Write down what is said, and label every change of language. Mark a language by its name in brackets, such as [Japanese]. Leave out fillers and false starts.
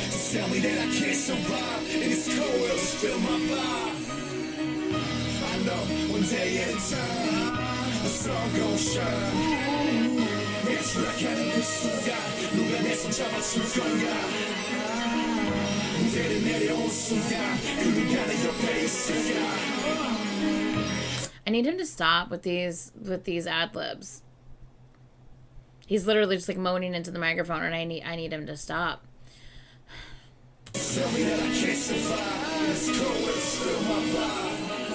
[English] Tell me that I can't survive, and it's cold, it'll just feel my vibe. I know one day at a time, the sun gon' shine. [Korean] 추락하는 그 순간 누가 내 손 잡아줄 건가 무대를 내려온 순간 그 누가 내 옆에 있을까 [English] I need him to stop with these ad libs. He's literally just like moaning into the microphone, and I need him to stop. Tell me that I can't survive. It's cold, but it's still my vibe.